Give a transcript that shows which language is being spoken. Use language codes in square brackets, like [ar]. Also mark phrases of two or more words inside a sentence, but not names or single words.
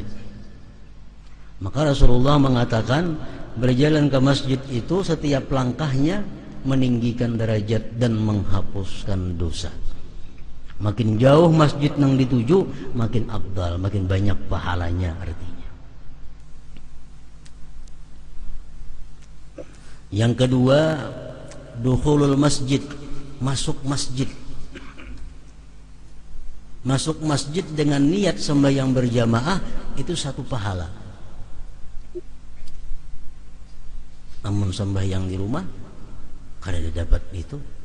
[bjn] Maka Rasulullah mengatakan berjalan ke masjid itu setiap langkahnya meninggikan derajat dan menghapuskan dosa. Makin jauh masjid yang dituju, makin afdal, makin banyak pahalanya artinya. Yang kedua, [ar] دخول المسجد, [bjn] masuk masjid. Masuk masjid dengan niat sembahyang berjamaah itu satu pahala. Namun sembahyang di rumah kada dapat itu.